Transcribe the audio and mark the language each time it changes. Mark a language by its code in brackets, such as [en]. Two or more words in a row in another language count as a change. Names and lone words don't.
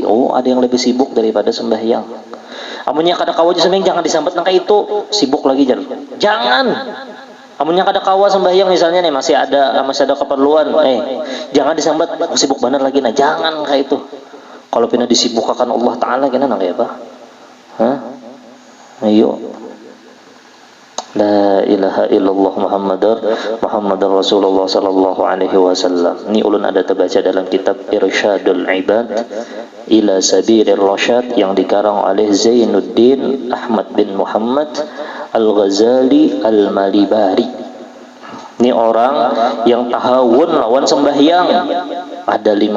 [bjn] Oh, ada yang lebih sibuk daripada sembahyang. Amunnya kada kawa sembahyang jangan disambat nang kayak itu sibuk lagi jangan. Amunnya kada kawa sembahyang misalnya nih masih ada keperluan, jangan disambat sibuk benar lagi. Nah jangan kayak itu. Kalau pina disibukkan Allah Ta'ala kena nang kayak apa? [id] Ayo. [ar] لا إله إلا الله محمد رسول الله صلى الله عليه وسلم. [bjn] Ini ulun ada terbaca dalam kitab Irsyadul Ibad ila Sabilir Rasyad yang dikarang oleh Zainuddin Ahmad bin Muhammad Al-Ghazali Al-Malibari. Ini orang yang tahawun lawan sembahyang.